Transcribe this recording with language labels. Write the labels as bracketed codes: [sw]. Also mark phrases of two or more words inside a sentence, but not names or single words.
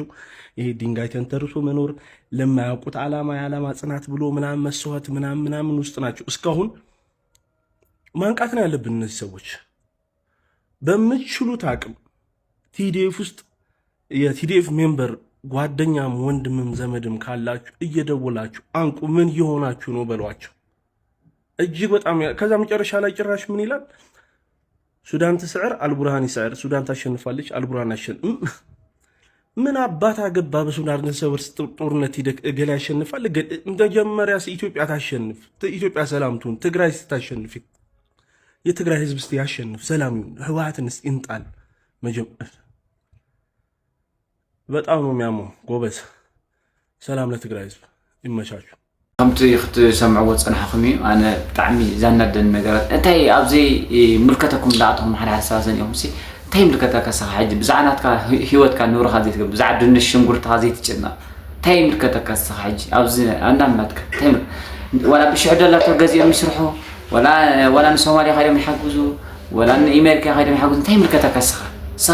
[am] ይሄ ድንጋይ ተንተርሶ መኖር፣ ለማያውቁት ዓላማ የዓላማ ጽናት ብሎ ምናምን መስዋዕት ምናምን ውስጥ ናቸው። እስካሁን ማንቃት ነው ያለብን። እነዚህ ሰዎች በምትችሉት አቅም ቲዲኤፍ ውስጥ የቲዲኤፍ ሜምበር ጓደኛም ወንድምም ዘመድም ካላችሁ እየደወላችሁ አንቁ። ምን እየሆናችሁ ነው በሏቸው። እጅግ በጣም ከዛ መጨረሻ ላይ ጭራሽ ምን ይላል? [ti] ሱዳን ትስዕር አልቡርሃን ይስዕር፣ [am] ሱዳን ታሸንፋለች አልቡርሃን ያሸንፍ። ምን አባት አገባ? በሱዳን ሰብር ጦርነት ሂደህ እገሌ ያሸንፋል። መጀመሪያ ኢትዮጵያ ታሸንፍ፣ ኢትዮጵያ ሰላምቱን፣ ትግራይ ስታሸንፍ የትግራይ ህዝብ እስቲ ያሸንፍ፣ ሰላም ይሁን፣ ህወሓትን እስቲ እንጣል። በጣም ነው የሚያመው ጎበዝ። ሰላም ለትግራይ ህዝብ፣ ይመቻችሁ። [ti] ከምቲ ክትሰምዕዎ ፀናሕኩም እዩ። ኣነ ብጣዕሚ ዘናደን ነገራት እንታይ ኣብዚ ምልከተኩም ዳኣትኩም ሓደ ሓሳብ ሰኒኦም ሲ እንታይ ምልከተካ ስኻ ሕጂ ብዛዕባ ናትካ ሂወትካ ንብረኻ ዘይትገብር ብዛዕባ ድንሽ ሽንጉርትኻ ዘይትጭነቕ እንታይ ምልከተካ ስኻ ሕጂ ኣብዚ ኣንዳምናትካ እንታይ ወላ ብሽዑ ደላቶ ገዚኦም ይስርሑ ወላ ንሶማልያ ከይዶም ይሓግዙ ወላ ንአሜሪካ ከይዶም ይሓግዙ እንታይ ምልከተካ ስኻ